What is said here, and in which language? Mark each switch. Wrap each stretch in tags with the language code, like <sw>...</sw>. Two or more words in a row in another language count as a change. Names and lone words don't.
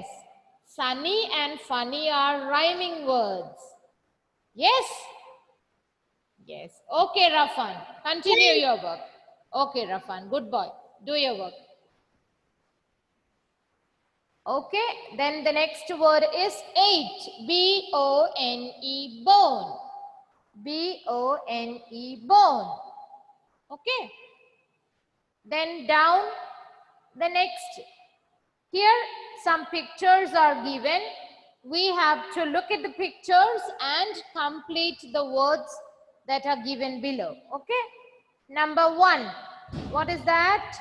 <en>Sunny and funny are rhyming words. Yes? Yes. Okay, Rafan. Continue your work. Okay, Rafan. Good boy. Do your work. Okay. Then the next word is 8. B-O-N-E, bone. B-O-N-E, bone. Okay. Then down the next. Here some pictures are given. We have to look at the pictures and complete the words that are given below. Okay. Number 1. What is that?</en>